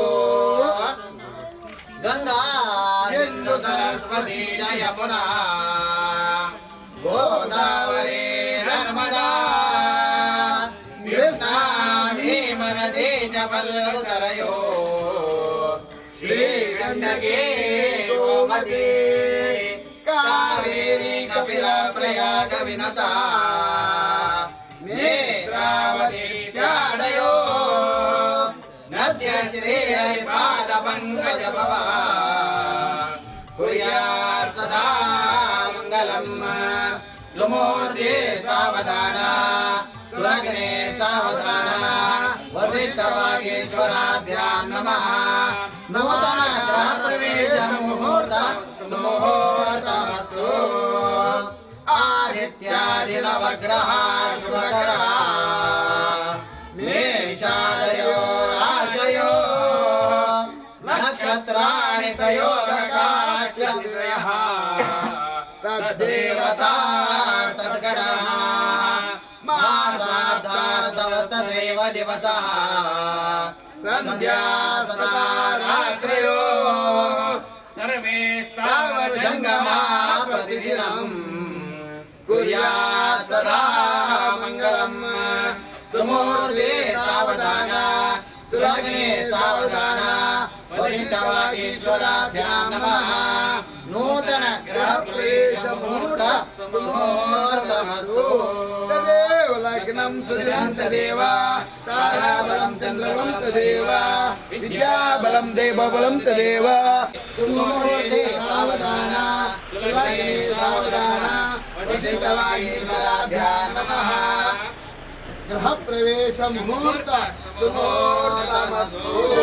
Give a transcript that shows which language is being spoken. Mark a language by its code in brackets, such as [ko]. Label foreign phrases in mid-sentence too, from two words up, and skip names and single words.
[sa] ಗಂಗಾ ಸಿಂಧು ಸರಸ್ವತಿ ಚ ಯಮುನಾ ಗೋದಾವರಿ ನರ್ಮದಾ ಕೃಷ್ಣಾ ಭೀಮನದಿ ಚ ಪಲ್ಲವು ಸರಯೋ ಶ್ರೀಗಂಡಕಿ ಗೋಮತಿ ಕಾವೇರಿ ಕಪಿಲ ಪ್ರಯಾಗ ವಿನತಾ ನೇತ್ರಾವತಿ ಇತ್ಯಾದಯೋ ನದ್ಯ ಶ್ರೀ ಹರಿಪಾದ ಪಂಕಜ ಭವ ಕುರ್ಯಾತ್ ಸದಾ ಮಂಗಲಂ ಸುಮೂರ್ತಿ ಸಾವಧಾನ ಸುಲಗ್ನೆ ಸಾವಧಾನ ವಸಿಷ್ಠವಾಗೇಶ್ವರಾಭ್ಯಾಂ ನಮಃ ನೂತನ ಗೃಹ ಪ್ರವೇಶ ಮುಹೂರ್ತ ಸುಮುಹೂರ್ತಮಸ್ತು ಆದಿತ್ಯಾದಿ ನವಗ್ರಹ ಶುಭಕರ ಮೇಷಾದಯೋ ರಾಶಯೋ ನಕ್ಷತ್ರಾಣಿ ಸಯೋಗಕಾಶ್ಚ ತದ್ದೇವತಾ ಸದ್ಗಣ ಮಾಸಾಧಾರತವಸ್ತದೇವ ದಿವಸಃ ಸಂಧ್ಯಾ ಸದಾ ರಾತ್ರಿಯೋ ಸರ್ವೇ ಜಂಗಮಾ ಪ್ರತಿದಿನಂ ಕುರ್ಯಾತ್ ಸದಾ ಮಂಗಲಂ ಸುಮೂರ್ತೆ ಸಾವಧಾನ ಸುಲಗ್ನೆ ಸಾವಧಾನ ವಸಿಷ್ಠವಾಗೇಶ್ವರಾಭ್ಯಾಂ ನಮಃ ನೂತನ ಗೃಹ ಪ್ರವೇಶ ಮುಹೂರ್ತ ಸುಮುಹೂರ್ತಮಸ್ತು ಲಗ್ನಂ ಸುಜಾಂತದೇವ ತಾರಾಬಲಂ ಚಂದ್ರಬಲಂ ತದೇವ ವಿದ್ಯಾಬಲಂ ದೇವಬಲಂ ತದೇವ ಸುಮುಹೂರ್ತೆ ಸಾವಧಾನ ಸುಲಗ್ನೆ ಸಾವಧಾನ ವಸಿಷ್ಠವಾಗೇಶ್ವರಾಭ್ಯಾಂ ನಮಃ ಗೃಹ ಪ್ರವೇಶ ಮುಹೂರ್ತ ಸುಮುಹೂರ್ತಮಸ್ತು